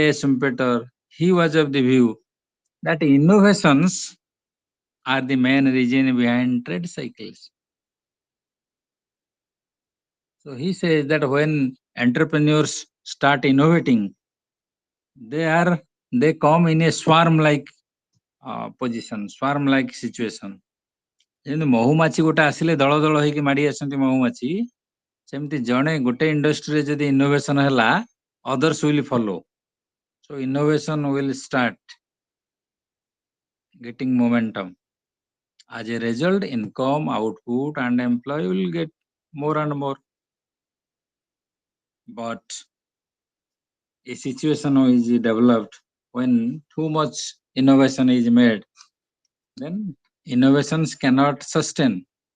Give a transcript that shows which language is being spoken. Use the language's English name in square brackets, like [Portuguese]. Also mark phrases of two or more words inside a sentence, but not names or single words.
[English] Schumpeter, he was of the view that innovations are the main reason behind trade cycles. So he says that when entrepreneurs start innovating, they come in a swarm-like position, swarm-like situation. [Odia] ଯେମିତି ମହୁମାଛି ଗୋଟେ ଆସିଲେ ଦଳ ଦଳ ହେଇକି ମାଡ଼ି ଆସନ୍ତି ମହୁମାଛି, ସେମିତି ଜଣେ ଗୋଟେ ଇଣ୍ଡଷ୍ଟ୍ରିରେ ଯଦି ଇନୋଭେସନ ହେଲା, [English] others will follow. So innovation will start getting momentum. As a result, income, output, and employee will get more and more. But a situation is developed when too much innovation is made, then innovations cannot sustain.